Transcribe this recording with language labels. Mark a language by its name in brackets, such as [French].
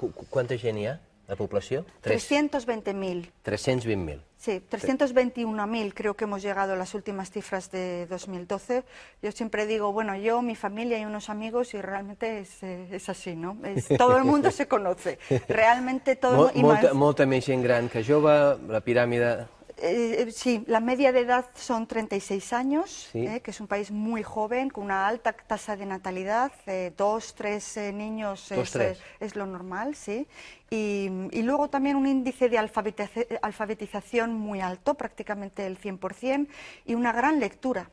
[Catalan] ¿Cuánta gent hi ha, la població? 320.000. 320.000. [Spanish] Sí, 321.000 creo que hemos llegado a las últimas cifras de 2012. Yo siempre digo, bueno, yo, mi familia y unos amigos y realmente es así, ¿no? Todo el mundo se conoce, realmente todo... [Catalan] Molta més gent gran que jove, la piràmide... [Spanish] Sí, la media de edad son 36 años, sí. Que es un país muy joven, con una alta tasa de natalidad, 2, 3 niños es lo normal, sí. Y luego también un índice de alfabetización muy alto, prácticamente el 100%, y una gran lectura.